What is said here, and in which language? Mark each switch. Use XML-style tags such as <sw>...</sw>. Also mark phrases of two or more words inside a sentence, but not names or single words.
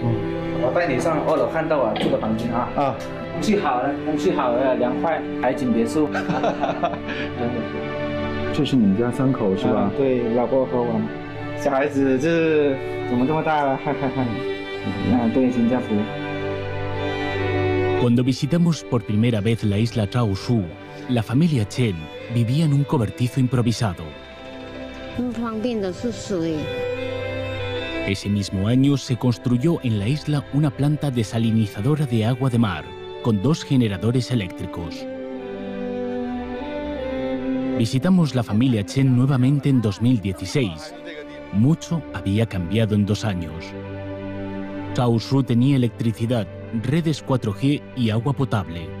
<zh>我带你上2楼看到住的房间啊。啊，空气好了，凉快，海景别墅。这是你们家3口是吧？对，老婆和我，小孩子这。 怎么这么大了？对，新加坡。</zh> <es>Cuando visitamos por primera vez la isla Chaoshu, la familia Chen vivía en un cobertizo improvisado.</es> <zh>不方便的是水。</zh> <es>Ese mismo año se construyó en la isla una planta desalinizadora de agua de mar, con 2 generadores eléctricos. Visitamos la familia Chen nuevamente en 2016. mucho había cambiado en 2 años. Chaoshu tenía electricidad, redes 4G y agua potable.</es>